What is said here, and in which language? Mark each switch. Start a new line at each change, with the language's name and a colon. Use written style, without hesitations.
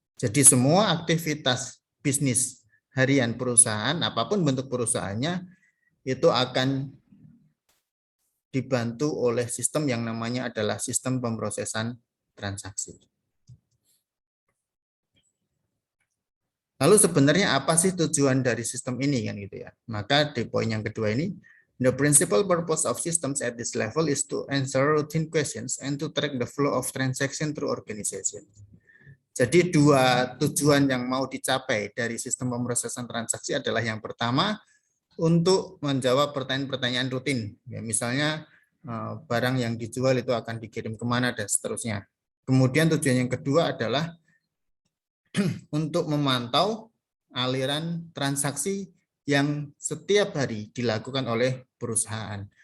Indonesian: Jadi semua aktivitas bisnis harian perusahaan, apapun bentuk perusahaannya, itu akan dibantu oleh sistem yang namanya adalah sistem pemrosesan transaksi. Lalu sebenarnya apa sih tujuan dari sistem ini kan gitu ya?
English: Maka di poin yang kedua ini, the principal purpose of systems at this level is to answer routine questions and to track the flow of transaction through organization.
Indonesian: Jadi dua tujuan yang mau dicapai dari sistem pemrosesan transaksi adalah yang pertama untuk menjawab pertanyaan-pertanyaan rutin. Ya, misalnya barang yang dijual itu akan dikirim kemana dan seterusnya. Kemudian tujuan yang kedua adalah untuk memantau aliran transaksi yang setiap hari dilakukan oleh perusahaan.